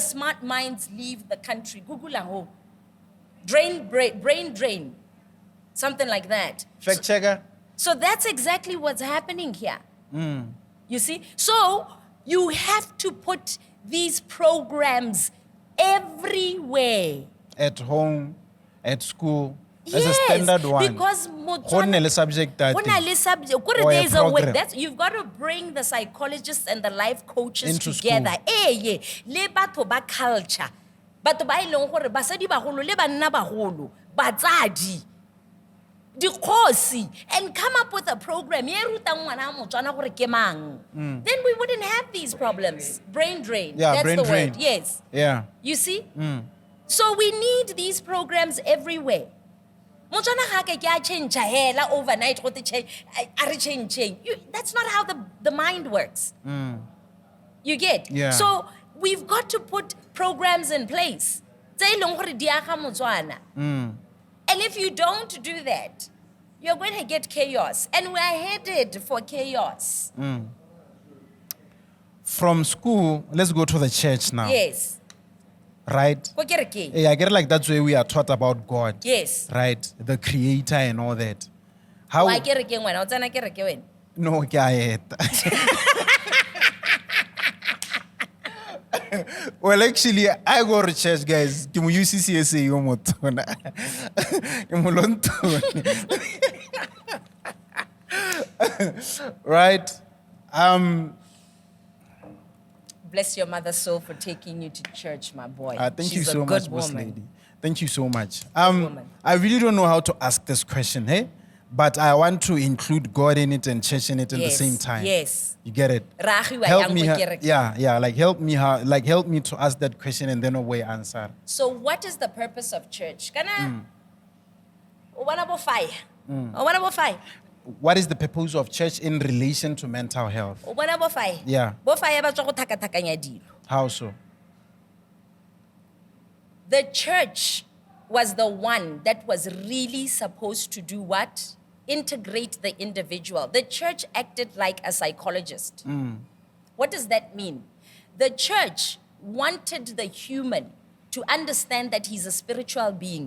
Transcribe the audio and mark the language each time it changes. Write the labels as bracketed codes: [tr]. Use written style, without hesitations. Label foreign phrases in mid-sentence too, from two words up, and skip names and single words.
[en] When the smart minds leave the country. Google brain drain, something like that. Fact checker. So that's exactly what's happening here. You see? So you have to put these programs everywhere. At home, at school, as a standard one. Because [tn] Go nne le [en] subject that [tn] Go nne le subject. Kore [en] or a there's a way. program. You've got to bring the psychologists and the life coaches Into together. school. [tn] Le batho ba culture. Batho ba e leng gore basadi bagolo le banna bagolo, batsadi, Kgosi, [en] and come up with a program. Then we wouldn't have these problems. Brain drain. Yeah, That's brain the drain. word. Yes. Yeah. You see? So we need these programs everywhere. [tn] Motswana ga ke a change hela overnight go te change. [en] That's not how the mind works. You get? Yeah. So we've got to put programs in place. [tn] Tse e leng gore di aga Motswana. [en] And if you don't do that, you're going to get chaos. And we're headed for chaos. From school, let's go to the church now. Yes. Right? [tn] Go kereke. [en] Hey, I get like that's where we are taught about God. Yes. Right? The creator and all that. How? [tn] Wa kereke ngwana, o tsena kereke wena. No, ke a eta. [en] Well, actually, I go to church, guys. [tn] Ke mo UCCSA yo motona. Ke mo lontona. [en] Right? Bless your mother's soul for taking you to church, my boy. Thank you She's so a much, good boss woman. lady. Thank you so much. woman. I really don't know how to ask this question, hey? But I want to include God in it and church in it at the Yes, same time. yes. You get it? [tn] Ragi wa [en] Help [tn] yang [en] me, [tn] go kereke. [en] help me to ask that question and then away answer. So what is the purpose of church? [tn] Kana o bona bo fire. O bona bo fire. [en] What is the purpose of church in relation to mental health? [tn] O bona bo fire. [en] Yeah. [tn] Bo fire ba tswa go thakathakanya dilo. [en] How so? The church was the one that was really supposed to do what? Integrate the individual. The church acted like a psychologist. What does that mean? The church wanted the human to understand that he's a spiritual being.